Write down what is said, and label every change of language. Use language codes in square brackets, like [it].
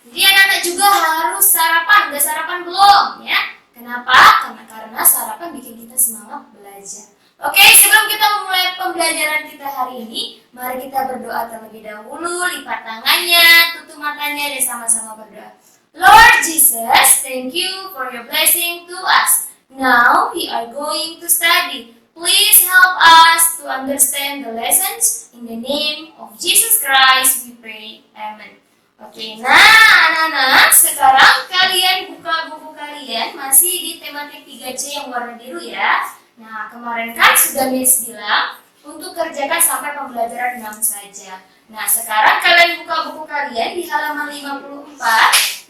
[id] Jadi anak-anak juga harus sarapan. Udah sarapan belum ya? Kenapa? Karena sarapan bikin kita semangat belajar. Oke, sebelum kita memulai pembelajaran kita hari ini, mari kita berdoa terlebih dahulu. Lipat tangannya, tutup matanya, dan sama-sama berdoa. [en] Lord Jesus, thank you for your blessing to us. Now we are going to study. Please help us to understand the lessons. In the name of Jesus Christ we pray. Amen. [id] Oke, nah anak-anak, sekarang kalian buka buku kalian masih di tematik 3C yang warna biru ya. Nah, kemarin kan sudah Miss bilang untuk kerjakan sampai pembelajaran 6 saja. Nah, sekarang kalian buka buku kalian di halaman 54.